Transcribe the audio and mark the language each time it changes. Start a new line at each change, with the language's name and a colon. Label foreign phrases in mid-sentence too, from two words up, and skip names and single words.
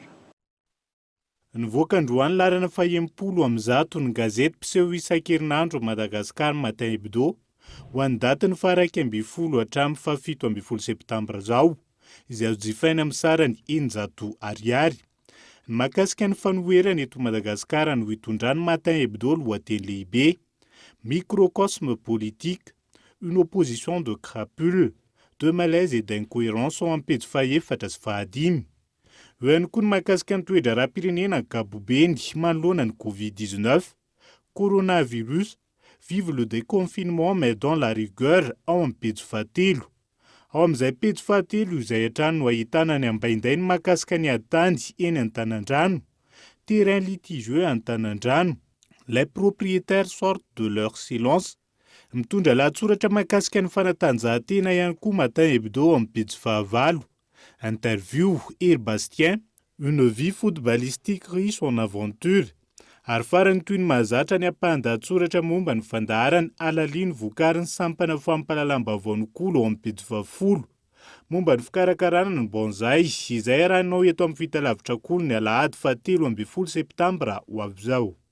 Malagasy: Nivoaka androany larana 70 ny gazety mpiseho isan-kerinandro Madagasikara Matin Hebdo ho an'ny datiny 17 hatramin'ny 17 septambra zao, izay azo jifaina amin'ny sarany 900 ariary. Ny mahakasika ny fanoherana eto Madagasikara no hitondrany Matin Hebdo lohateny lehibe
French: microcosme politique, une opposition de crapules, de malaise et d'incohérence
Malagasy: sont ampy faefatra sy fahadimy. Eo ihany koa ny mahakasika ny toetra ara-pirenena Gabobeny manoloana ny Covid-19, coronavirus,
French: vive le déconfinement mais dans la rigueur
Malagasy: ao amin'ny pejy fahatelo. Ao amin'izay pejy fahatelo izay hatrany no ahitana ny ambainday ny mahakasika ny atany eny Antanan-drano,
French: terrain litigieux
Malagasy: Antanan-drano,
French: les propriétaires sortent de leur silence.
Malagasy: Mitondra lahatsoratra mahakasika ny fanatanjahantena ihany koa Matin Hebdo amin'ny pejy fahavalo.
French: Interview Eri Bastien, une vie footballistique riche en aventure.
Malagasy: Ary farany toy ny mahazatra ny ampahan-dahatsoratra momba ny fandaharany Alaliny vokariny sampana fampahalalam-baovao-n'okolo ao amin'ny pejy 20. Momba ny fikarakarana ny bonzay izay arahanao eto amin'ny fitalavitra kolo ny Alahady 17 septambra ho avy zao.